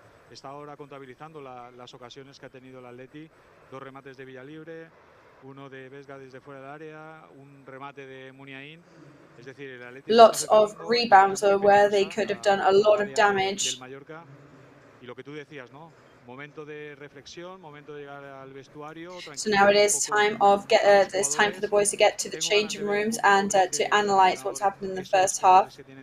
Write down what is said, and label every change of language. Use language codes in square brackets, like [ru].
[es] Está ahora contabilizando las ocasiones que ha tenido el Atleti, 2 remates de Villalibre, uno de Vesga desde fuera del área, un remate de Muniain. Es decir, el Atleti [en] lots of rebounds where they could have done a lot of damage. [es] Y lo que tú decías, ¿no? Momento de reflexión, momento de llegar al vestuario. [en] So now it is time of it's time for the boys to get to the changing rooms and to analyze what's happened in the first half.